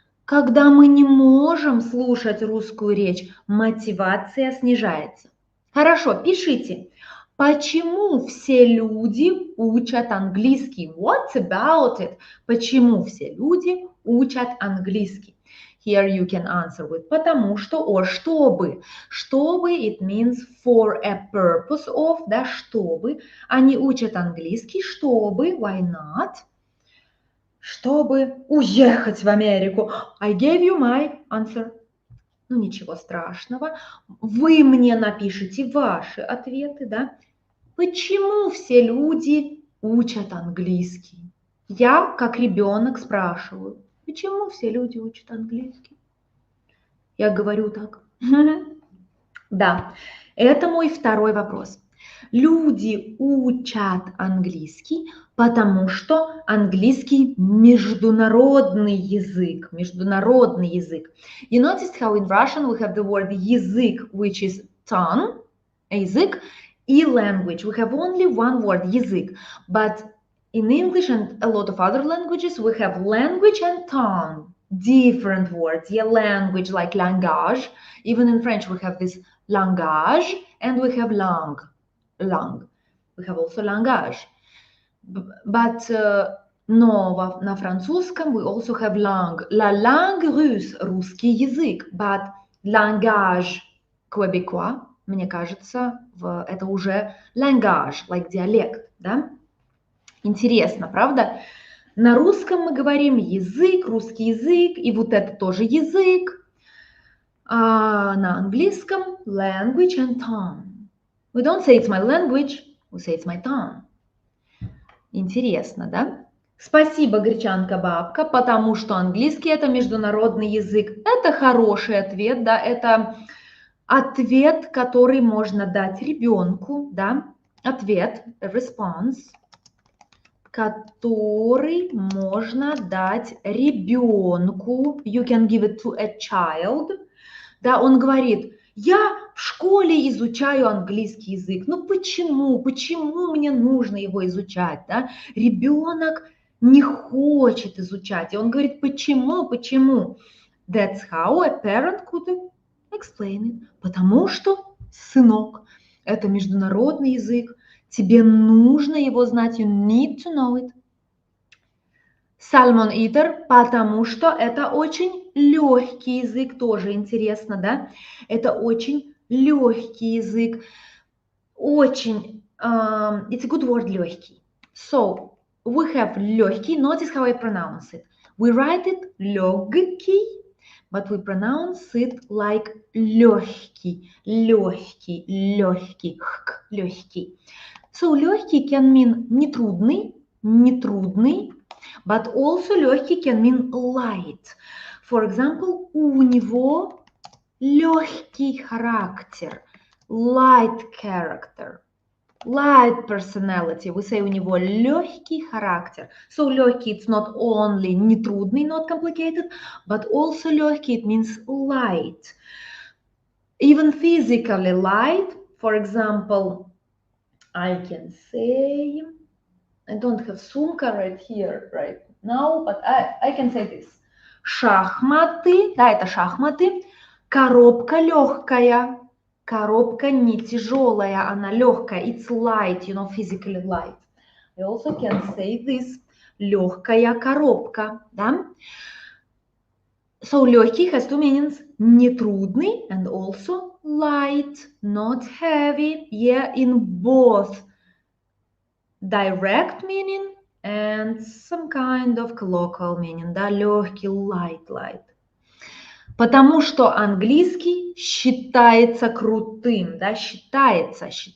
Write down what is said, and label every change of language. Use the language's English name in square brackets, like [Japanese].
[Russian] Когда мы не можем слушать русскую речь, мотивация снижается. Хорошо, пишите. Почему все люди учат английский? [English] What about it? [Russian] Почему все люди учат английский? [English] Here you can answer with [Russian] потому что [English] or чтобы. Чтобы it means for a purpose of, да, чтобы. [Russian] Они учат английский, чтобы, [English] why not? [Russian] Чтобы уехать в Америку. [English] I gave you my answer. [Russian] Ну, ничего страшного. Вы мне напишите ваши ответы, да? Почему все люди учат английский? Я, как ребенок, спрашиваю, почему все люди учат английский? Я говорю так. Да, это мой второй вопрос. Люди учат английский, потому что английский международный язык. Международный язык. [English] You noticed how in Russian we have the word язык, which is tongue, язык, и language. We have only one word, язык. But in English and a lot of other languages, we have language and tongue. Different words. Yeah, language like langage. Even in French, we have this langage and we have langue. We have also langage. But [Russian] но на французском [English] we also have langue. [French] La langue russe, [Russian] русский язык. But langage québécois, мне кажется, это уже langage, like диалект, да? Интересно, правда? На русском мы говорим язык, русский язык, и вот это тоже язык. А на английском [English] language and tongue. We don't say it's my language, we say it's my tongue. [Russian] Интересно, да? Спасибо, гречанка-бабка, потому что английский – это международный язык. Это хороший ответ, да, это ответ, который можно дать ребенку, да, ответ, response, который можно дать ребенку. [English] You can give it to a child. [Russian] Да, он говорит, я в школе изучаю английский язык. Ну почему? Почему мне нужно его изучать? Да? Ребенок не хочет изучать. И он говорит, почему? Почему? [English] That's how a parent could explain it. [Russian] Потому что, сынок, это международный язык. Тебе нужно его знать. [English] You need to know it. [Russian] Salmon eater, потому что это очень легкий язык, тоже интересно, да? Это очень легкий язык, очень, [English] it's a good word, [Russian] легкий. [English] So, we have легкий, notice how I pronounce it. We write it легкий, but we pronounce it like легкий, легкий, легкий, легкий. So, легкий can mean нетрудный, нетрудный. But also легкий can mean light. For example, [Russian] у него легкий характер, [English] light character, light personality. We say [Russian] у него легкий характер. [English] So легкий, it's not only не трудный, not complicated, but also легкий, it means light. Even physically light. For example, I can say, I don't have сумка right here, right now, but I can say this. [Russian] Шахматы, да, это шахматы. Коробка легкая. Коробка не тяжелая, она легкая. [English] It's light, you know, physically light. I also can say this. [Russian] Легкая коробка, да. [English] So легкий has two meanings. Не трудный and also light, not heavy. Yeah, in both direct meaning and some kind of colloquial meaning, да, легкий, light. [Russian] Потому что английский считается крутым, да, считается.